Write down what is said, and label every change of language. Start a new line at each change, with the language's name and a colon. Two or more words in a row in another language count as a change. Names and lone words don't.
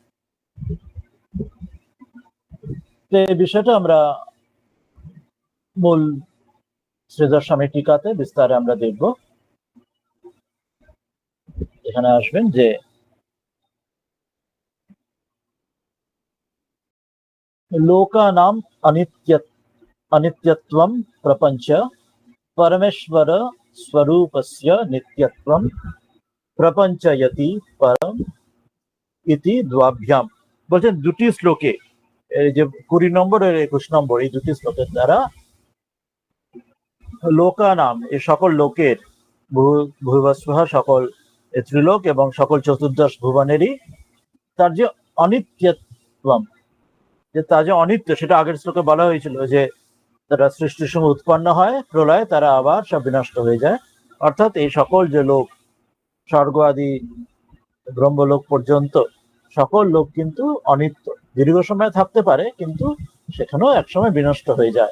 Bangla: এই বিষয়টা আমরা মূল শ্রীধর স্বামী টিকাতে বিস্তারে আমরা দেখব। এখানে আসবেন যে লোকানাম
Sanskrit: अनित्यत्वं प्रपंच परमेश्वर स्वरूपस्य नित्यत्वं प्रपंचयति परम इति द्वाभ्याम।
Bangla: বলছেন দুটি শ্লোকে, এই যে 20 নম্বর আর 21 নম্বর, এই দুটি শ্লোকের দ্বারা লোকানাম, এই সকল লোকের, ভূবস্বহ সকল ত্রিলোক এবং সকল চতুর্দশ ভুবনেরই, তার যে অনিত্যত্বম, যে তার যে অনিত্য, সেটা আগের শ্লোকে বলা হয়েছিল যে তারা সৃষ্টির সময় উৎপন্ন হয়, প্রলয়ে তারা আবার সব বিনষ্ট হয়ে যায়, অর্থাৎ এই সকল যে লোক, স্বর্গ আদি ব্রহ্মলোক পর্যন্ত সকল লোক কিন্তু অনিত্য, দীর্ঘ সময় থাকতে পারে কিন্তু সেখানেও একসময় বিনষ্ট হয়ে যায়।